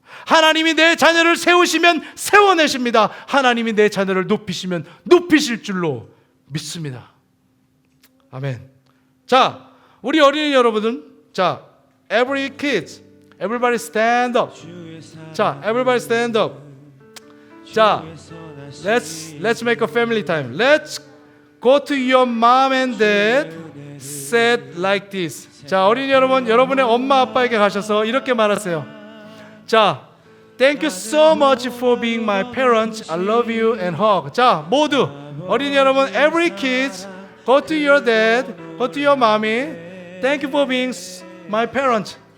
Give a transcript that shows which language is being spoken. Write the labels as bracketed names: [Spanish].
[Korean] 하나님이 내 자녀를 세우시면 세워내십니다. 하나님이 내 자녀를 높이시면 높이실 줄로 믿습니다. 아멘. 자, 우리 어린이 여러분은, 자, [English] every kids, everybody stand up. 자, everybody stand up. 자, let's make a family time. Let's go to your mom and dad. Said like this. [Korean] 자, 어린이 여러분, 여러분의 엄마 아빠에게 가셔서 이렇게 말하세요. [English] 자, thank you so much for being my parents. I love you and hug. [Korean] 자, 모두 어린이 여러분, [English] every kids, go to your dad, go to your mommy. Thank you for being my parents.